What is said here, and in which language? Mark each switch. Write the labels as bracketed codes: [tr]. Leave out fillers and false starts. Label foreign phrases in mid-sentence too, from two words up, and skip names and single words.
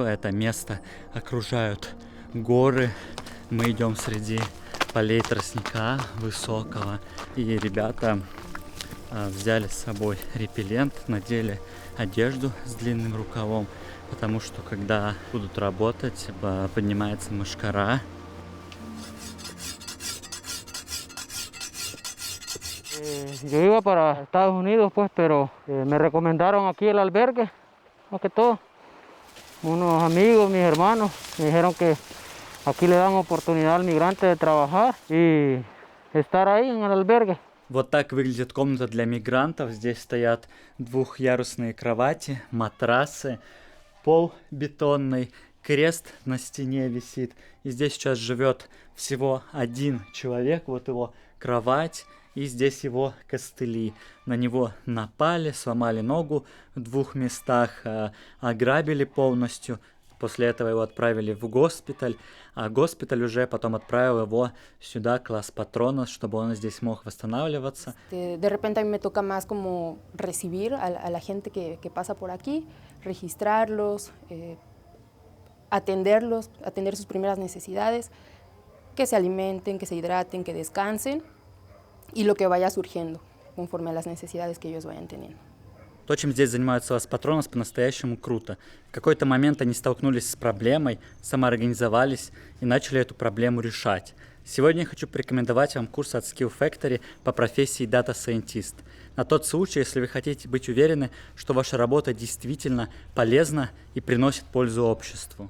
[ru] Это место окружают горы. Мы идем среди полей тростника высокого. И ребята взяли с собой репеллент, надели одежду с длинным рукавом, потому что когда будут работать, поднимается мошкара. [es] Yo iba para Estados Unidos, pues, pero me recomendaron aquí el albergue, más que todo. unos amigos, mis hermanos, me dijeron que aquí le dan oportunidad al migrante de trabajar y estar ahí en el albergue. [ru] Вот так выглядит комната для мигрантов. Здесь стоят двухъярусные кровати, матрасы, пол бетонный, крест на стене висит. И здесь сейчас живет всего один человек, вот его кровать, и здесь его костыли. На него напали, сломали ногу в 2 местах, ограбили полностью. После этого его отправили в госпиталь, а госпиталь уже потом отправил его сюда, класс Патронос, чтобы он здесь мог восстанавливаться. [es] De repente a mí me toca más como recibir a la gente que pasa por aquí, registrarlos, atenderlos, atender sus primeras necesidades, que se alimenten, que se hidraten, que descansen y lo que vaya surgiendo conforme a las necesidades que ellos vayan teniendo. [ru] То, чем здесь занимаются Лас Патронос, по-настоящему круто. В какой-то момент они столкнулись с проблемой, самоорганизовались и начали эту проблему решать. Сегодня я хочу порекомендовать вам курс от Skill Factory по профессии [en] Data Scientist. [ru] На тот случай, если вы хотите быть уверены, что ваша работа действительно полезна и приносит пользу обществу.